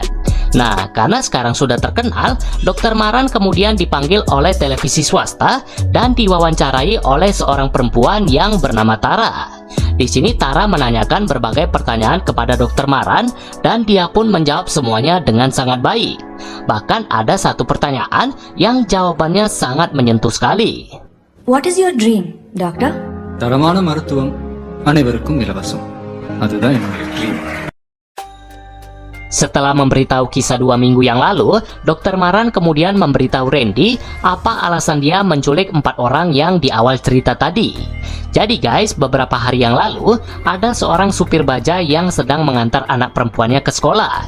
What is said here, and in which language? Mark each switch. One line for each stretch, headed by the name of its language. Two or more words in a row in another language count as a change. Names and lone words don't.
Indonesian: Nah, karena sekarang sudah terkenal, Dokter Maran kemudian dipanggil oleh televisi swasta dan diwawancarai oleh seorang perempuan yang bernama Tara. Di sini Tara menanyakan berbagai pertanyaan kepada Dokter Maran dan dia pun menjawab semuanya dengan sangat baik. Bahkan ada satu pertanyaan yang jawabannya sangat menyentuh sekali.
English: What is your dream, doctor?
Tamil: தரமான மருத்துவம் அனைவருக்கும் இலவசம். அதுதான் என்னுடைய ட்ரீம்.
Indonesian: Setelah memberitahu kisah 2 minggu yang lalu, Dokter Maran kemudian memberitahu Randy apa alasan dia menculik 4 orang yang di awal cerita tadi. Jadi guys, beberapa hari yang lalu, ada seorang supir bajai yang sedang mengantar anak perempuannya ke sekolah.